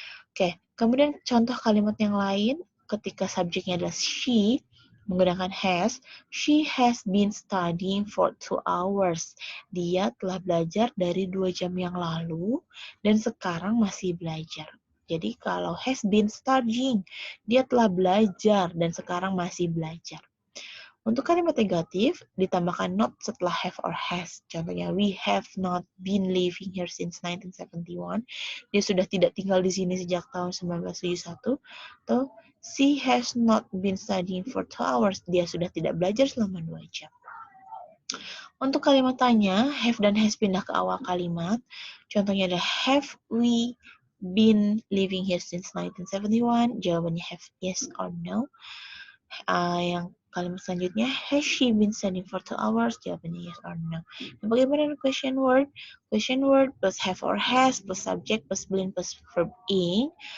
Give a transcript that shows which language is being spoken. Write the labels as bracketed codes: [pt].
[id] Oke, kemudian contoh kalimat yang lain ketika subjeknya adalah she menggunakan has, [en] she has been studying for 2 hours. [id] Dia telah belajar dari 2 jam yang lalu dan sekarang masih belajar. Jadi kalau has been studying, dia telah belajar dan sekarang masih belajar. Untuk kalimat negatif, ditambahkan not setelah have or has. [en] Contohnya, we have not been living here since 1971. [id] Dia sudah tidak tinggal di sini sejak tahun 1971. [en] Atau, she has not been studying for 2 hours. [id] Dia sudah tidak belajar selama 2 jam. Untuk kalimat tanya, have dan has pindah ke awal kalimat. [en] Contohnya ada, have we been living here since 1971? Jawabannya have yes or no. [id] Yang kalimat selanjutnya, [en] has she been studying for 2 hours? Jawabannya yes or no. [id] Nah, bagaimana dengan question word? Question word plus have or has plus subject plus been plus verb ing.